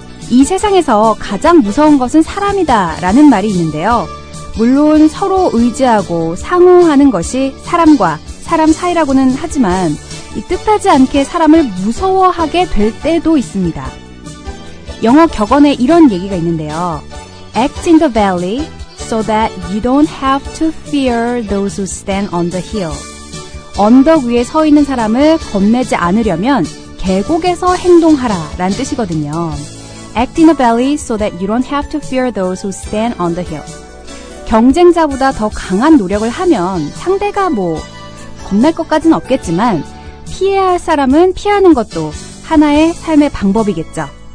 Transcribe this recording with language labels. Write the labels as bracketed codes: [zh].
[ko] 이 세상에서 가장 무서운 것은 사람이다 라는 말이 있는데요. 물론 서로 의지하고 상호하는 것이 사람과 사람 사이라고는 하지만 이 뜻하지 않게 사람을 무서워하게 될 때도 있습니다. 영어 격언에 이런 얘기가 있는데요. [en] Act in the valley so that you don't have to fear those who stand on the hill. [ko] 언덕 위에 서 있는 사람을 겁내지 않으려면 계곡에서 행동하라 라는 뜻이거든요. [en] Act in the valley so that you don't have to fear those who stand on the hill. [ko] 경쟁자보다 더 강한 노력을 하면 상대가 겁날 것까지는 없겠지만 피해야 할 사람은 피하는 것도 하나의 삶의 방법이겠죠.